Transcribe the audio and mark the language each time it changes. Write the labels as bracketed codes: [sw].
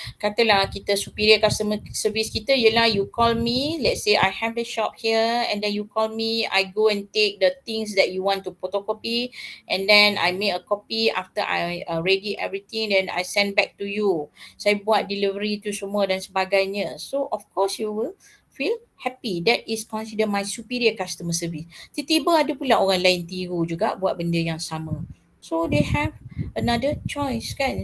[ms] Katalah kita [en] superior customer service [ms] kita ialah [en] you call me, let's say I have the shop here, and then you call me, I go and take the things that you want to photocopy, and then I make a copy after I ready everything, then I send back to you. [ms] Saya buat delivery tu semua dan sebagainya. [en] So of course you will feel happy. That is considered my superior customer service. [ms] Tiba-tiba ada pula orang lain tiru juga buat benda yang sama. [en] So they have another choice kan.